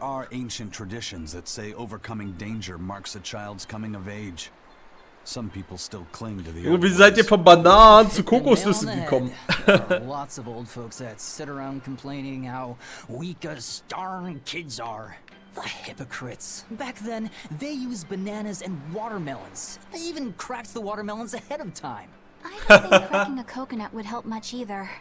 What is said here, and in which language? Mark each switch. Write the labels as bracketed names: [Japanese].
[English] There are ancient traditions that say overcoming danger marks a child's coming of age. Some people still cling to the old [German] Wie seid ihr von Bananen zu Kokosnüssen [English] Nail on the [German] gekommen? [English] head. There are lots of old folks that sit around complaining how weak us darn kids are. The hypocrites. Back then, they used bananas and watermelons. They even cracked the watermelons ahead of time. I don't think cracking a coconut would help much either.